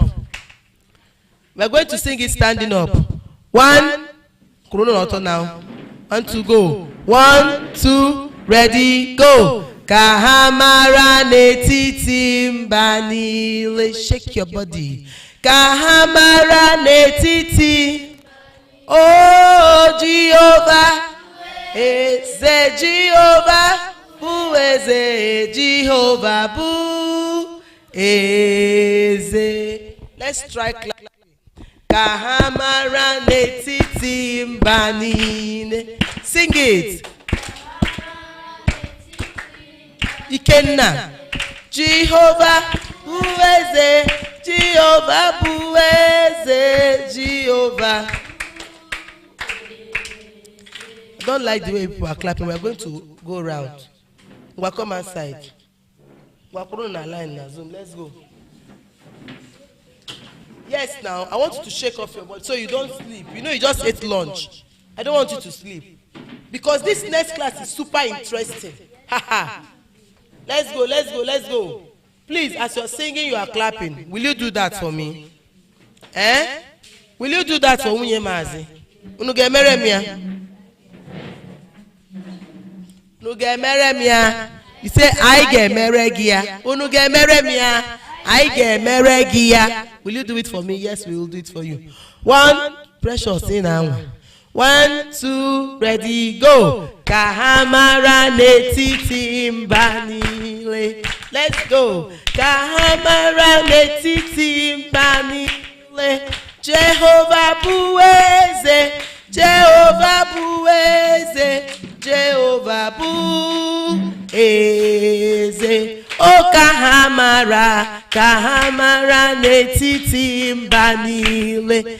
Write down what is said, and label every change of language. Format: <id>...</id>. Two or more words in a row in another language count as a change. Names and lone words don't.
<en>We're going to sing it standing up. 1, now. 1, 2, go. 1, 2, ready, go.</en> <ig>Ka ha mara n'etiti mba niile.</ig> <en>Shake your body.</en> <ig>Ka ha mara n'etiti. Oh, Jehovah. Eze Jehovah. Bụ eze, Jehovah bụ eze.</ig> <en>Let's try clapping.</en> <ig>Ka ha mara n'etiti mba niile.</ig> <en>Sing it. Ikenna.</en> <ig>Jehovah bụ eze, Jehovah bụ eze, Jehovah.</ig> <en>I don't like the way people are clapping. We are going to go around. We'll come outside. We're putting a line now. Zoom. Let's go. Yes, now I want you to shake off your body so you don't sleep. You know you just ate lunch. I don't want you to sleep because this next class is super interesting. Haha. Let's go. Let's go. Let's go. Please, as you're singing, you are clapping. Will you do that for me? Eh? Will you do that for Nwunye Mazi?</en> <ig>Unu ga-emere m ya. Unu ga-emere m ya.</ig> <en>You say</en> <ig>I ga-emere gị ya. Unu ga-emere m ya. I ga-emere gị ya.</ig> <en>Will you do it for me? Yes, we will do it for you. 1, precious in now. 1, 2, ready, go.</en> <ig>Ka ha mara n'etiti mba niile.</ig> <en>Let's go.</en> <ig>Ka ha mara n'etiti mba niile. Jehovah bụ eze, Jehovah bụ eze, Jehovah bụ eze. O ka ha mara n'etiti mba niile.</ig>